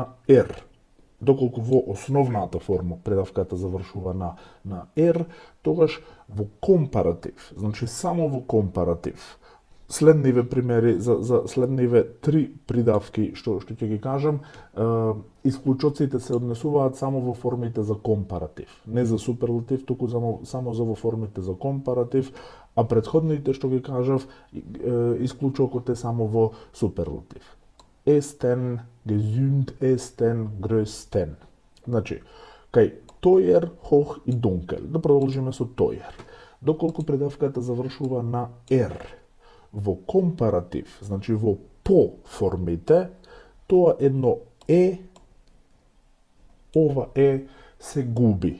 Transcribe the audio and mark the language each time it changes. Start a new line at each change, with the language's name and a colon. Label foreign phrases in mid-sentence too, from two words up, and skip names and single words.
Macedonian: ер, доколку во основната форма предавката завршува на ер, тогаш во компаратив, значи само во компаратив, следниве примери за следниве три придавки што ќе ги кажам, исклучоците се однесуваат само во формите за компаратив, не за суперлатив, туку само за во формите за компаратив, а претходните што ги кажав, исклучокот е само во суперлатив.
German: Esten, gesund esten, größten.
Macedonian: Значи, кај тојер, хох и дункел. Да продолжиме со тојер. Доколку предавката завршува на ер, во компаратив, значи во по формите, тоа едно ова се губи.